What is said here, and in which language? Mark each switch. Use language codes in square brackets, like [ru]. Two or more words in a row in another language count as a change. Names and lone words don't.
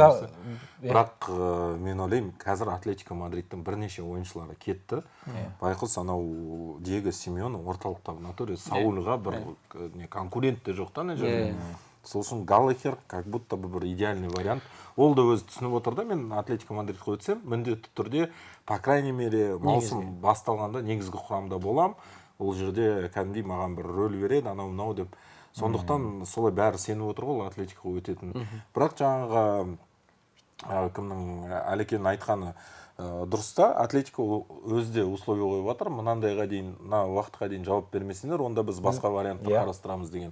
[kk] бірақ мен ойлаймын, қазір Атлетико Мадридтің бірнеше ойыншылары кетті. Байқұс анау Диего Симеоне орталықтағы натуре Саульға бір конкурент те жоқ та ана жерде. Сол үшін Галлахер [ru] как будто [kk] бір [ru] идеальный вариант. [kk] Ол да өзі түсініп отыр да, мен Атлетико Мадридке өтсем, міндетті түрде, [ru] по крайней мере, [kk] маусым басталғанда негізгі құрамда болам. Ол жерде кәдімгідей маған бір рөл береді, анау деп. Сондықтан солай бәрі сеніп отыр ғой Атлетикоға өтетін. Бірақ жаңағы кімнің Әлекенің айтқаны дұрыс та, Атлетико өзде условия қойып жатыр, мынандайға дейін, мына уақытқа дейін жауап бермесеңдер, онда біз басқа варианттар қарастырамыз деген.